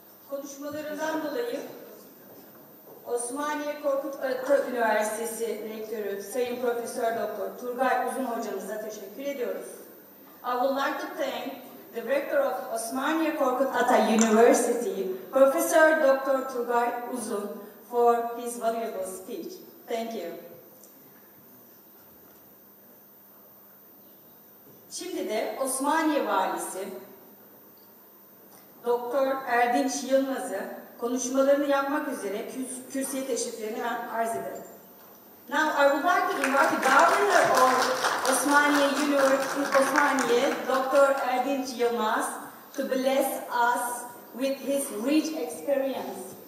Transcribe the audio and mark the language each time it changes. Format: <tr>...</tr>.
<tr>Konuşmalarından dolayı Osmaniye Korkut Ata Üniversitesi Rektörü Sayın Profesör Doktor Turgay Uzun hocamıza teşekkür ediyoruz.</tr> <en>I would like to thank the Rector of Osmaniye Korkut Ata University, Professor Dr. Turgay Uzun, for his valuable speech. Thank you.</en> <tr>Şimdi de Osmaniye Valisi Doktor Erdinç Yılmaz'ı konuşmalarını yapmak üzere kürsüye teşriflerini ben arz ederim.</tr> <en>Now I would like to invite the Governor of Osmaniye University, Dr. Erdinç Yılmaz, to bless us with his rich experience.</en>